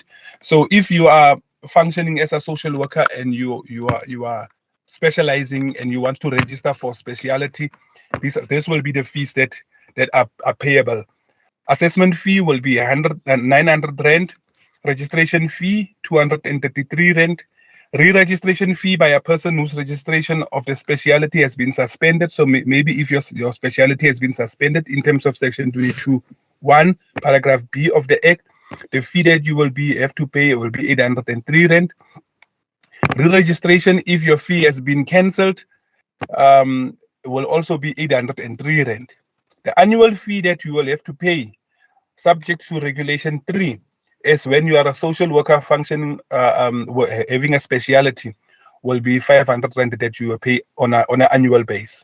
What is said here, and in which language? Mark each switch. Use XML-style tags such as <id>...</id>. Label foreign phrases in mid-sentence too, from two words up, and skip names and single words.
<en>So if you are functioning as a social worker and you are specializing and you want to register for speciality, this will be the fees that are payable. Assessment fee will be 900 rand. Registration fee 233 rand. Re-registration fee by a person whose registration of the speciality has been suspended. So maybe if your speciality has been suspended in terms of section 22(1), paragraph B of the Act, the fee that you will have to pay will be 803 rand. Re-registration, if your fee has been cancelled, will also be 803 rand. The annual fee that you will have to pay, subject to regulation 3, is when you are a social worker functioning, having a speciality, will be 500 rand that you will pay on an annual base.</en>